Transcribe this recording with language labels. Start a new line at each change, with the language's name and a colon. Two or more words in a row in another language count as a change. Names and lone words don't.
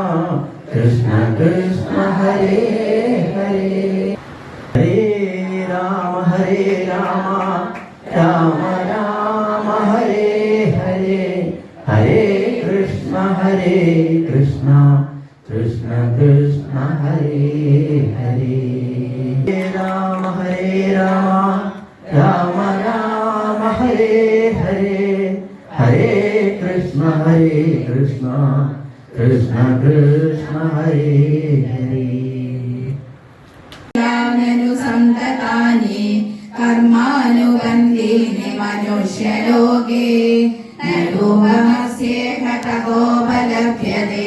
Sanskrit: കൃഷ്ണ ഹരേ ഹരേ ഹരേ രാമ രാമ രാമ ഹരേ ഹരേ ഹരേ കൃഷ്ണ കൃഷ്ണ കൃഷ്ണ ഹരേ ഹരേ രാമ രാമ രാമ ഹരേ ഹരേ ഹരേ കൃഷ്ണ കൃഷ്ണ കൃഷ്ണ ഹരേ ഹരേ സന്തതാനി കർമാനുബന്ധീനി മനുഷ്യലോകേ നരൂപമസ്യേഹ തപോപലഭ്യതേ